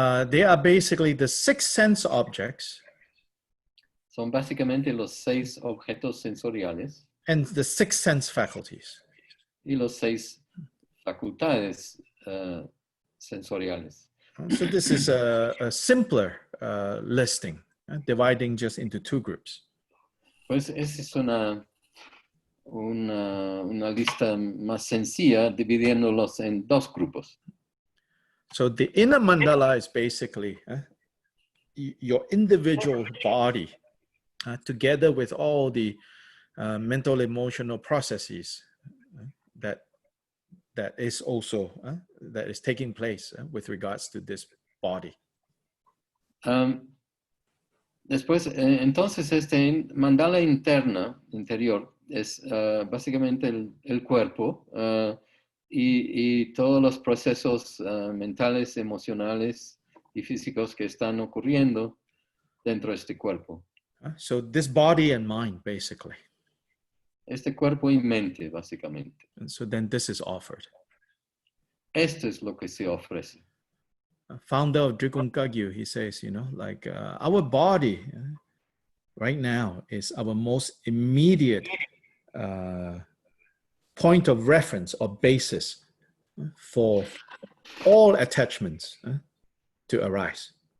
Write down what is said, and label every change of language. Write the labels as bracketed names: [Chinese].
[English] they are basically the 6 sense objects [Spanish] son básicamente los 6 objetos sensoriales [English] and the 6 sense faculties. [Spanish] y los 6 facultades sensoriales. [English] So this is a simpler listing, dividing just into 2 groups. [Spanish] Pues esa es una lista más sencilla, dividiéndolos en 2 grupos. [English] So the inner mandala is basically your individual body, together with all the mental, emotional processes that is also that is taking place with regards to this body. [Spanish] Después, entonces, mandala interior es básicamente el cuerpo y todos los procesos mentales, emocionales y físicos que están ocurriendo dentro de este cuerpo. [English] So this body and mind, basically. [Spanish] Este cuerpo y mente, básicamente. [English] And so then this is offered. [Spanish] Esto es lo que se ofrece. [English] Founder of Drikung Kagyu, he says, our body right now is our most immediate point of reference or basis for all attachments to arise.